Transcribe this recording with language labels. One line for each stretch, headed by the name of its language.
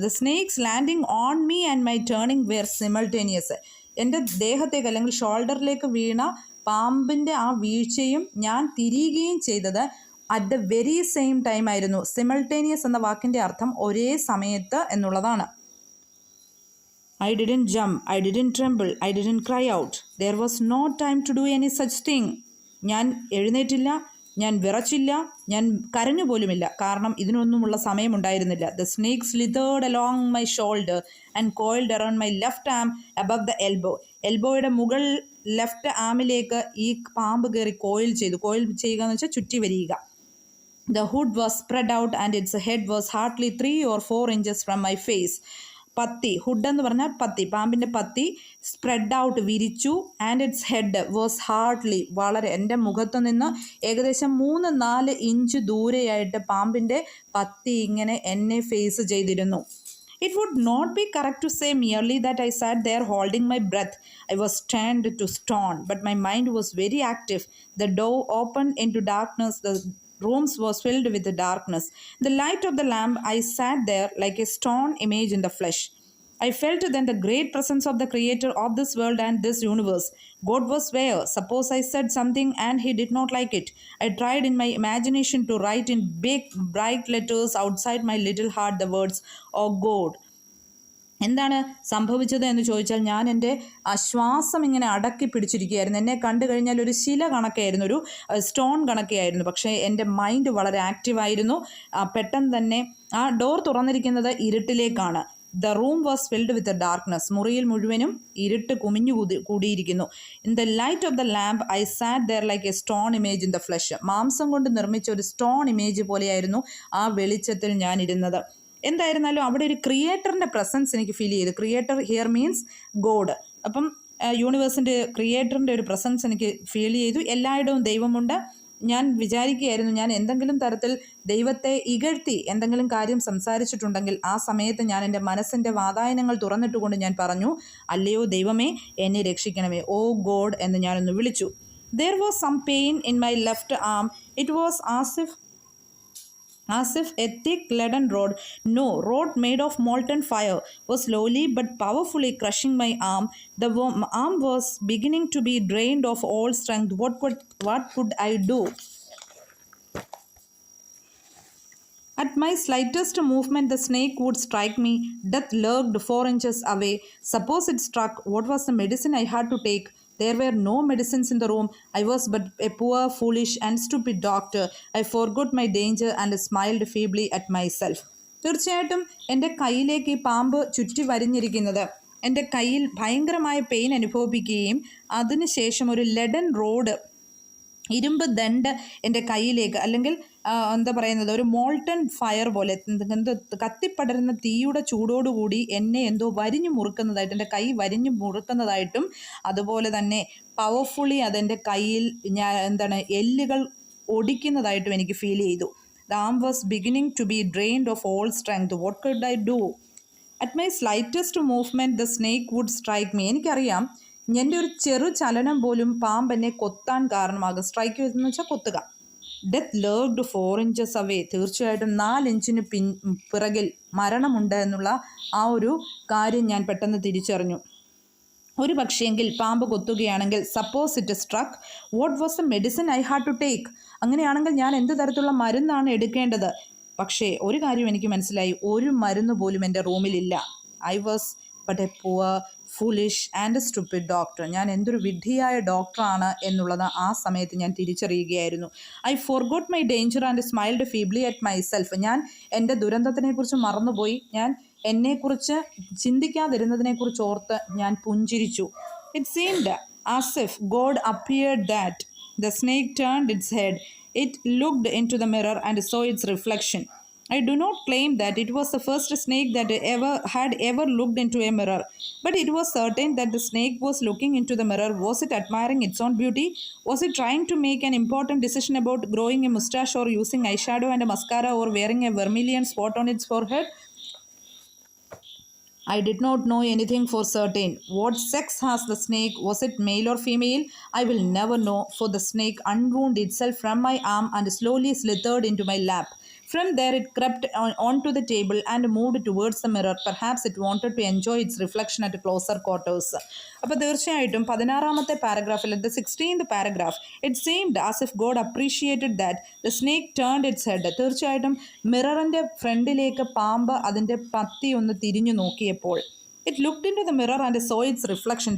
English: The snakes landing on me and my turning were simultaneous.
Malayalam: എൻ്റെ ദേഹത്തേക്ക് അല്ലെങ്കിൽ ഷോൾഡറിലേക്ക് വീണ പാമ്പിൻ്റെ ആ വീഴ്ചയും ഞാൻ തിരിയുകയും ചെയ്തത്
English: at the very same time
Malayalam: ആയിരുന്നു. സിമൾട്ടേനിയസ് എന്ന വാക്കിൻ്റെ അർത്ഥം ഒരേ സമയത്ത് എന്നുള്ളതാണ്.
English: I didn't jump, I didn't tremble, I didn't cry out. There was no time to do any such thing.
Malayalam: ഞാൻ എഴുന്നേറ്റില്ല, ഞാൻ വിറച്ചില്ല, ഞാൻ കരഞ്ഞു പോലുമില്ല. കാരണം ഇതിനൊന്നുമുള്ള സമയമുണ്ടായിരുന്നില്ല.
English: The snake slithered along my shoulder and coiled around my left arm above the elbow.
Malayalam: എൽബോയുടെ മുകൾ left ആമിലേക്ക് ഈ പാമ്പ് കയറി കോയിൽ ചെയ്യുക എന്ന് വെച്ചാൽ ചുറ്റി വരിക.
English: The hood was spread out and its head was hardly 3 or 4 inches from my face.
Malayalam: പത്തി, ഹുഡ് എന്ന് പറഞ്ഞാൽ പത്തി, പാമ്പിൻ്റെ പത്തി സ്പ്രെഡ് ഔട്ട് വിരിച്ചു.
English: and its head was hardly,
Malayalam: വളരെ എൻ്റെ മുഖത്ത് നിന്ന് ഏകദേശം 3-4 ഇഞ്ച് ദൂരെയായിട്ട് പാമ്പിൻ്റെ പത്തി ഇങ്ങനെ എന്നെ ഫേസ് ചെയ്തിരുന്നു.
English: It would not be correct to say merely that I sat there holding my breath. I was turned to stone, but my mind was very active. The door opened into darkness. The rooms was filled with the darkness. The light of the lamp, I sat there like a stone image in the flesh. I felt then the great presence of the creator of this world and this universe. God was where? Suppose I said something and he did not like it. I tried in my imagination to write in big bright letters outside my little heart the words, "Oh God."
Malayalam: എന്താണ് സംഭവിച്ചത് എന്ന് ചോദിച്ചാൽ, ഞാൻ എൻ്റെ ശ്വാസം ഇങ്ങനെ അടക്കി പിടിച്ചിരിക്കുകയായിരുന്നു. എന്നെ കണ്ടു കഴിഞ്ഞാൽ ഒരു ശില കണക്കായിരുന്നു, ഒരു സ്റ്റോൺ കണക്കായിരുന്നു. പക്ഷേ എൻ്റെ മൈൻഡ് വളരെ ആക്റ്റീവായിരുന്നു. പെട്ടെന്ന് തന്നെ ആ door തുറന്നിരിക്കുന്നത് ഇരുട്ടിലേക്കാണ്.
English: The room was filled with darkness.
Malayalam: മുറിയിൽ മുഴുവനും ഇരുട്ട് കുമിഞ്ഞു കൂടിയിരിക്കുന്നു.
English: In the light of the lamp I sat there like a stone image in the flesh.
Malayalam: മാംസം കൊണ്ട് നിർമ്മിച്ച ഒരു സ്റ്റോൺ ഇമേജ് പോലെയായിരുന്നു ആ വെളിച്ചത്തിൽ ഞാൻ ഇരുന്നത്. എന്തായിരുന്നാലും അവിടെ ഒരു ക്രിയേറ്ററിൻ്റെ പ്രസൻസ് എനിക്ക് ഫീൽ ചെയ്തു.
English: Creator here means God.
Malayalam: അപ്പം യൂണിവേഴ്സിൻ്റെ ക്രിയേറ്ററിൻ്റെ ഒരു പ്രസൻസ് എനിക്ക് ഫീൽ ചെയ്തു. എല്ലായിടവും ദൈവമുണ്ട്. ഞാൻ വിചാരിക്കുകയായിരുന്നു, ഞാൻ എന്തെങ്കിലും തരത്തിൽ ദൈവത്തെ ഇകഴ്ത്തി എന്തെങ്കിലും കാര്യം സംസാരിച്ചിട്ടുണ്ടെങ്കിൽ ആ സമയത്ത് ഞാൻ എൻ്റെ മനസ്സിൻ്റെ വാതായനങ്ങൾ തുറന്നിട്ടുകൊണ്ട് ഞാൻ പറഞ്ഞു, അല്ലയോ ദൈവമേ, എന്നെ രക്ഷിക്കണമേ,
English: oh God
Malayalam: എന്ന് ഞാനൊന്ന് വിളിച്ചു.
English: There was some pain in my left arm. It was as if a thick leaden rod made of molten fire, was slowly but powerfully crushing my arm. The arm was beginning to be drained of all strength. What could I do? At my slightest movement, the snake would strike me. Death lurked 4 inches away. Suppose it struck, what was the medicine I had to take? There were no medicines in the room. I was but a poor, foolish and stupid doctor. I forgot my danger and smiled feebly at myself.
Malayalam: തീർച്ചയായിട്ടും എൻ്റെ കയ്യിലേക്ക് ഈ പാമ്പ് ചുറ്റി വരിഞ്ഞിരിക്കുന്നത് എൻ്റെ കയ്യിൽ ഭയങ്കരമായ pain അനുഭവിപ്പിക്കുകയും അതിനുശേഷം ഒരു ലെഡൻ റോഡ്, ഇരുമ്പ് ദണ്ട് എൻ്റെ കയ്യിലേക്ക്, അല്ലെങ്കിൽ ഒരു മോൾട്ടൺ ഫയർ പോലെ കത്തിപ്പടരുന്ന തീയുടെ ചൂടോടുകൂടി എന്നെ എന്തോ വരിഞ്ഞു മുറുക്കുന്നതായിട്ട്, എൻ്റെ കൈ വരിഞ്ഞു മുറുക്കുന്നതായിട്ടും അതുപോലെ തന്നെ പവർഫുള്ളി അതെൻ്റെ കയ്യിൽ എല്ലുകൾ ഒടിക്കുന്നതായിട്ടും എനിക്ക് ഫീൽ ചെയ്തു.
English: The arm was beginning to be drained of all strength. What could I do? At my slightest movement, the snake would strike me.
Malayalam: എനിക്കറിയാം, എൻ്റെ ഒരു ചെറു ചലനം പോലും പാമ്പ് എന്നെ കൊത്താൻ കാരണമാകും. സ്ട്രൈക്ക് എന്ന് വെച്ചാൽ കൊത്തുക.
English: Death lurked 4 inches away.
Malayalam: തീർച്ചയായിട്ടും 4 ഇഞ്ചിന് പിറകിൽ മരണമുണ്ട് എന്നുള്ള ആ ഒരു കാര്യം ഞാൻ പെട്ടെന്ന് തിരിച്ചറിഞ്ഞു. ഒരു പക്ഷേങ്കിൽ പാമ്പ് കൊത്തുകയാണെങ്കിൽ,
English: Suppose it struck, what was the medicine I had to take?
Malayalam: അങ്ങനെയാണെങ്കിൽ ഞാൻ എന്ത് തരത്തിലുള്ള മരുന്നാണ് എടുക്കേണ്ടത്? പക്ഷേ ഒരു കാര്യം എനിക്ക് മനസ്സിലായി, ഒരു മരുന്ന് പോലും എൻ്റെ റൂമിലില്ല.
English: I was but a poor, foolish and stupid doctor.
Malayalam: ഞാൻ എന്തൊരു വിഡ്ഢിയായ ഡോക്ടറാണ് എന്നുള്ളത് ആ സമയത്ത് ഞാൻ തിരിച്ചറിയുകയായിരുന്നു.
English: I forgot my danger and smiled feebly at myself.
Malayalam: ഞാൻ എൻ്റെ ദുരന്തത്തിനെക്കുറിച്ച് മറന്നുപോയി. ഞാൻ എന്നെക്കുറിച്ച് ചിന്തിക്കാതിരുന്നതിനെക്കുറിച്ച് ഓർത്ത് ഞാൻ പുഞ്ചിരിച്ചു.
English: It seemed as if God appeared that. The snake turned its head. It looked into the mirror and saw its reflection. I do not claim that it was the first snake that ever looked into a mirror, but it was certain that the snake was looking into the mirror. Was it admiring its own beauty? Was it trying to make an important decision about growing a mustache or using eyeshadow and a mascara or wearing a vermilion spot on its forehead? I did not know anything for certain. What sex has the snake? Was it male or female? I will never know, for the snake unwound itself from my arm and slowly slithered into my lap. From there, it crept onto the table and moved towards the mirror. Perhaps it wanted to enjoy its reflection at closer quarters.
Malayalam: അപ്പോൾ തീർച്ചയായിട്ടും 16ാമത്തെ പാരഗ്രാഫിൽ
English: The 16th paragraph it seemed as if God appreciated that the snake turned its head.
Malayalam: തീർച്ചയായിട്ടും മിററിൻ്റെ ഫ്രണ്ടിലേക്ക് പാമ്പ് അതിൻ്റെ പത്തി ഒന്ന് തിരിഞ്ഞു നോക്കിയപ്പോൾ
English: It looked into the mirror and saw its reflection.